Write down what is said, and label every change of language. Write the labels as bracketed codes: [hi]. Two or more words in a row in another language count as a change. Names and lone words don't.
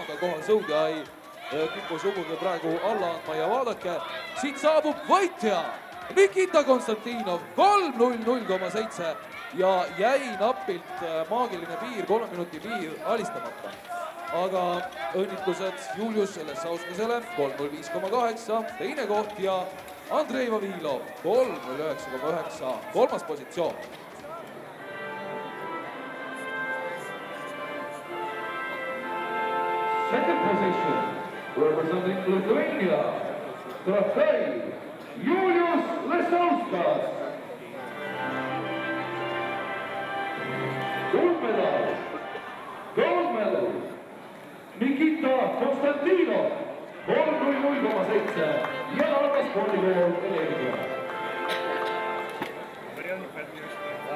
[et] kohal sõudja ei kipu sugugi praegu alla andma ja vaadake, siit saabub võitja Nikita Konstantinov 3.00,7 ja jäi napilt maagiline piir, 3 minuti piir alistamata. Aga õnnitlused Julius Lesauskasele 3.05,8, teine koht ja Andrei Vavilov 3.09,9, 3. positsioon. [en] Second position, representing Lithuania, Trofei Julius Lesauskas. Gold medal, Nikita Konstantinov 3.00,7 [et] ja Narva spordikool Energia.